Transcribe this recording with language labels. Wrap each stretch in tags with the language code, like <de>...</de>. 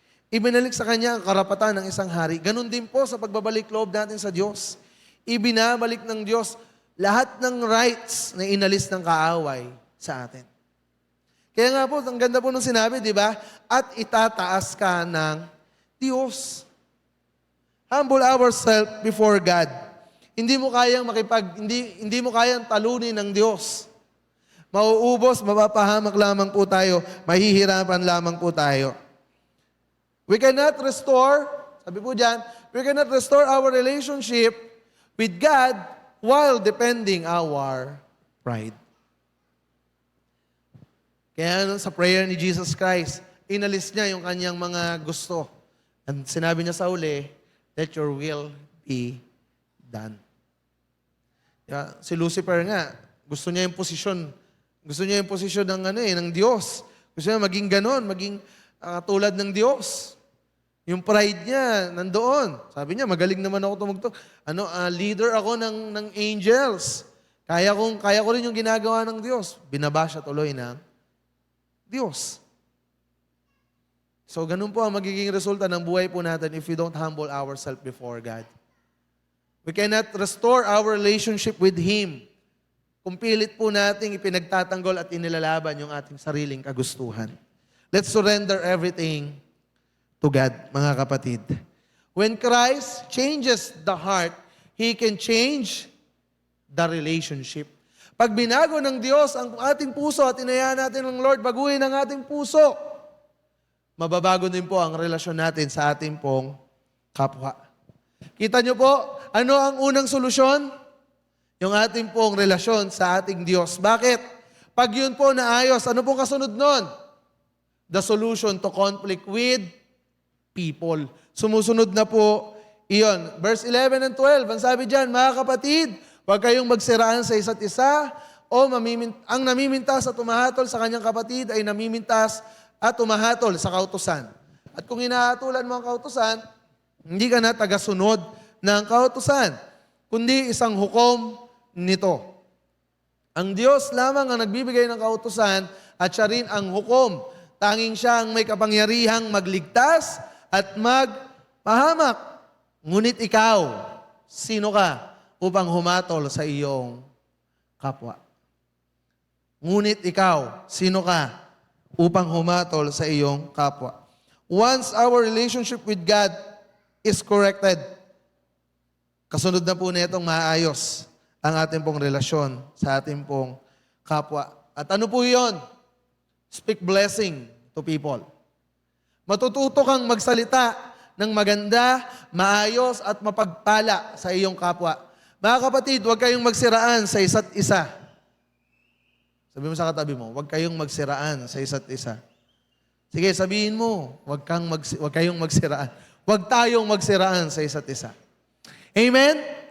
<tl>Ibinalik sa kanya ang karapatan ng isang hari. Ganon din po sa pagbabalik loob natin sa Diyos. Ibinabalik ng Diyos lahat ng rights na inalis ng kaaway sa atin. Kaya nga po, ang ganda po nung sinabi, di ba? At itataas ka ng Diyos.</tl> <en>Humble ourselves before God.</en> <tl>Hindi mo kayang hindi mo kayang talunin ng Diyos. Mauubos, mapapahamak lamang po tayo, mahihirapan lamang po tayo.</tl> <en>We cannot restore,</en> <tl>sabi po dyan,</tl> <en>we cannot restore our relationship with God while defending our pride.</en> <tl>Kaya sa prayer ni Jesus Christ, inalis niya yung kanyang mga gusto.</tl> <en>And</en> <tl>sinabi niya sa uli,</tl> <en>let your will be done.</en> <tl>Diba? Si Lucifer nga, gusto niya yung posisyon. Gusto niya yung posisyon ng Diyos. Gusto niya maging ganon, maging tulad ng Diyos. Yung pride niya, nandoon. Sabi niya, magaling naman ako tumugtog. Leader ako ng angels. Kaya ko rin yung ginagawa ng Diyos. Binaba siya tuloy ng Diyos. So, ganun po ang magiging resulta ng buhay po natin</tl> <en>if we don't humble ourselves before God. We cannot restore our relationship with Him</en> <tl>kung pilit po nating ipinagtatanggol at inilalaban yung ating sariling kagustuhan.</tl> <en>Let's surrender everything to God,</en> <tl>mga kapatid.</tl> <en>When Christ changes the heart, He can change the relationship.</en> <tl>Pag binago ng Diyos ang ating puso at inayaan natin ng Lord, baguhin ang ating puso, mababago din po ang relasyon natin sa ating pong kapwa. Kita niyo po, ano ang unang solusyon? Yung ating pong relasyon sa ating Diyos. Bakit? Pag yun po naayos, ano pong kasunod nun?</tl> <en>The solution to conflict with people.</en> <tl>Sumusunod na po iyon. Verse 11 and 12, ang sabi dyan, mga kapatid, huwag kayong magsiraan sa isa't isa, o ang namimintas at tumahatol sa kanyang kapatid ay namimintas at tumahatol sa kautusan. At kung hinahatulan mo ang kautusan, hindi ka na tagasunod ng kautusan, kundi isang hukom nito. Ang Diyos lamang ang nagbibigay ng kautusan at siya rin ang hukom. Tanging siya ang may kapangyarihang magligtas at magpahamak. Ngunit ikaw, sino ka upang humatol sa iyong kapwa? Ngunit ikaw, sino ka upang humatol sa iyong kapwa?</tl> <en>Once our relationship with God is corrected,</en> <tl>kasunod na po nitong maayos ang ating pong relasyon sa ating pong kapwa. At ano po yun?</tl> <en>Speak blessing to people.</en> <tl>Matututo kang magsalita ng maganda, maayos at mapagpala sa iyong kapwa. Mga kapatid, huwag kayong magsiraan sa isa't isa. Sabi mo sa katabi mo, huwag kayong magsiraan sa isa't isa. Sige, sabihin mo, huwag kayong magsiraan. Huwag tayong magsiraan sa isa't isa. Amen?</tl>